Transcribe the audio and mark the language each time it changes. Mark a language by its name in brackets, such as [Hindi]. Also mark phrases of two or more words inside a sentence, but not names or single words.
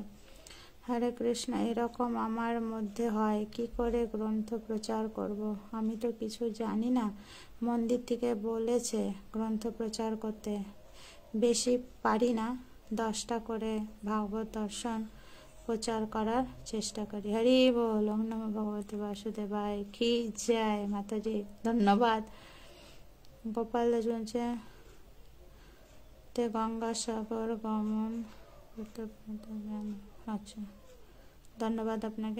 [Bangla] হরে কৃষ্ণ, এরকম আমার মধ্যে হয়, কি করে গ্রন্থ প্রচার করব? আমি তো কিছু জানি না। মন্দির থেকে বলেছে গ্রন্থ প্রচার করতে, বেশি পারি না, 10টা করে ভাগবত দর্শন প্রচার করার চেষ্টা করি। হরি বল। [Sanskrit] ওম নমঃ ভগবতে বাসুদেবায়, [Bangla] কি জয় মাতাজি। ধন্যবাদ। গোপাল দাস বলছে গঙ্গাসাগর গমন করতে। আচ্ছা, ধন্যবাদ আপনাকে।